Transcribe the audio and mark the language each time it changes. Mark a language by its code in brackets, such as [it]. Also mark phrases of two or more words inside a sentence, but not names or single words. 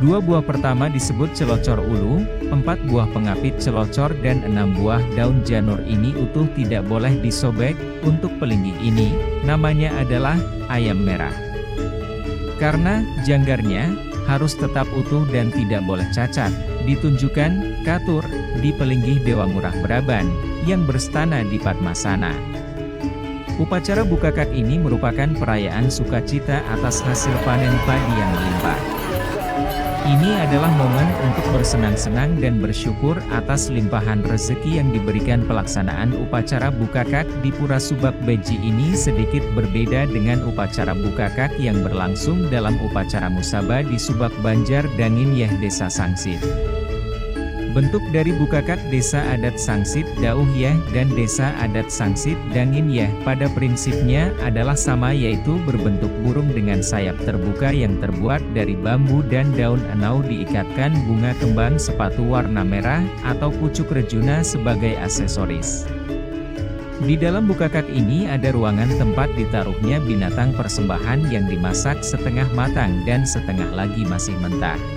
[id] 2 buah pertama disebut celocor ulu, 4 buah pengapit celocor dan 6 buah daun janur ini utuh tidak boleh disobek. Untuk pelinggih ini, namanya adalah ayam merah. Karena janggarnya harus tetap utuh dan tidak boleh cacat, ditunjukkan katur di pelinggih Dewa Murah Braban yang berstana di Padmasana. Upacara Bukakak ini merupakan perayaan sukacita atas hasil panen padi yang melimpah. Ini adalah momen untuk bersenang-senang dan bersyukur atas limpahan rezeki yang diberikan. Pelaksanaan upacara Bukakak di Pura Subak Beji ini sedikit berbeda dengan upacara Bukakak yang berlangsung dalam upacara musabah di Subak Banjar Dangin Yeh Desa Sangsit. Bentuk dari Bukakak Desa Adat Sangsit Dauh Yeh dan Desa Adat Sangsit Dangin Yeh pada prinsipnya adalah sama, yaitu berbentuk burung dengan sayap terbuka yang terbuat dari bambu dan daun enau, diikatkan bunga kembang sepatu warna merah atau pucuk rejuna sebagai aksesoris. Di dalam Bukakak ini ada ruangan tempat ditaruhnya binatang persembahan yang dimasak setengah matang dan setengah lagi masih mentah.